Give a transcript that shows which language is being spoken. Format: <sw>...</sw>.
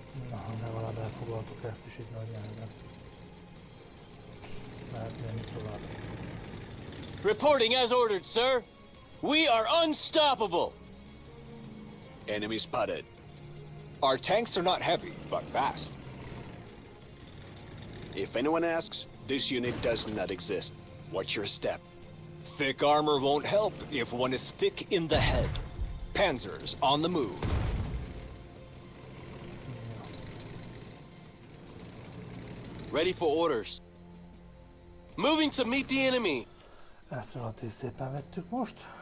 <hu>Na, legalább elfoglaltuk ezt is így nagy nehezen. Lehet menni tovább.</hu> <en>Reporting as ordered, sir. We are unstoppable. Enemy spotted. Our tanks are not heavy, but fast. If anyone asks, this unit does not exist. Watch your step. Thick armor won't help if one is thick in the head. Panzers on the move. Ready for orders. Moving to meet the enemy.</en> <hu>Ezt relatív szépen vettük most.</hu>